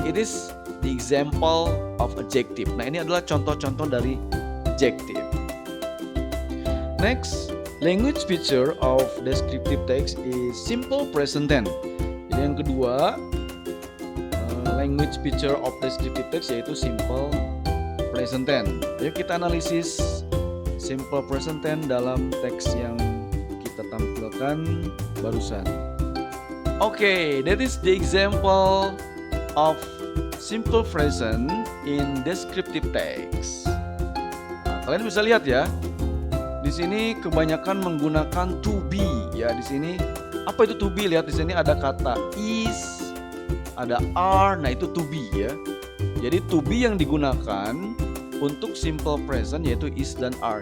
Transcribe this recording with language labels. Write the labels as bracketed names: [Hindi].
[English] It is the example of adjective. [Indonesian] Nah, ini adalah contoh-contoh dari adjective. [English] Next, language feature of descriptive text is simple present tense. [Indonesian] Jadi yang kedua, [English] language feature of descriptive text [Indonesian] yaitu [English] simple present tense. [Indonesian] Ayo kita analisis simple present tense dalam teks yang kita tampilkan barusan. [English] Okay, that is the example of simple present in descriptive text. [Indonesian] Nah, kalian bisa lihat ya. Di sini kebanyakan menggunakan to be ya. Di sini apa itu to be? Lihat di sini ada kata is, ada are. Nah, itu to be ya. Jadi to be yang digunakan untuk simple present yaitu is dan are.